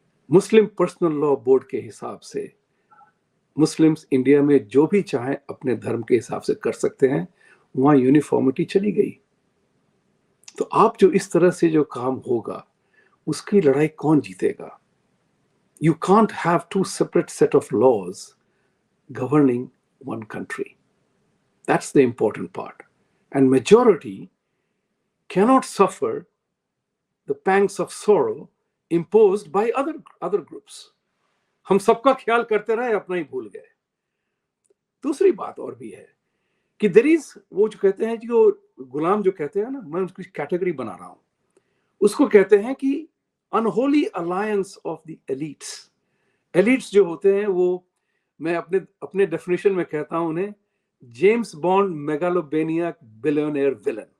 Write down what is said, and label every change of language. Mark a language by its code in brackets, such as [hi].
[hi] मुस्लिम personal law board के हिसाब से मुस्लिम्स इंडिया में जो भी चाहे अपने धर्म के हिसाब से कर सकते हैं, वहां यूनिफॉर्मिटी चली गई। तो आप जो इस तरह से जो काम होगा उसकी लड़ाई कौन जीतेगा? [en] You can't have 2 separate set of laws governing one country. That's the important part. And majority cannot suffer the pangs of sorrow imposed by other groups. [hi] हम सबका ख्याल करते रहे, अपना ही भूल गए। दूसरी बात और भी है कि देयर इज, वो जो कहते हैं, जो गुलाम जो कहते हैं ना, मैं उसकी कैटेगरी बना रहा हूं, उसको कहते हैं कि [en] Unholy alliance of the elites. [hi] Elites जो होते हैं वो, मैं अपने डेफिनेशन में कहता हूं उन्हें जेम्स बॉन्ड मेगालोबेनिया बिलियनेयर विलन।